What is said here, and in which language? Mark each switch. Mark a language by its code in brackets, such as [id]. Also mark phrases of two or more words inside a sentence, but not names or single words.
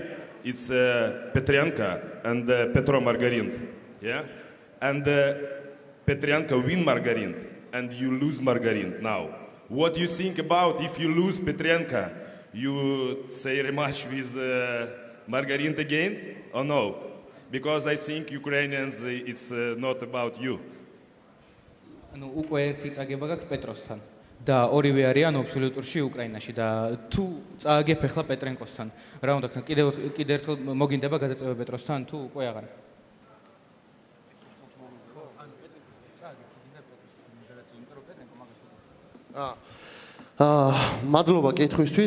[en] It's Petrenko and Petro Margarin, yeah, and Petrenko win Margarin. and you lose Margarin now. What do you think about if you lose Petrenko? You say rematch with Margarin again or no? Because I think Ukrainians, it's not about you. [ka] ანუ უკვე ერთი წაგება გაქვს პეტროსთან და ორივე არიან აბსოლუტურში უკრაინაში და თუ წააგებ ახლა პეტრენკოსთან რა უნდა ქნა კიდევ ერთხელ მოგინდება გადაწევა პეტროსთან თუ უკვე აღარ მადლობა კითხვისთვის.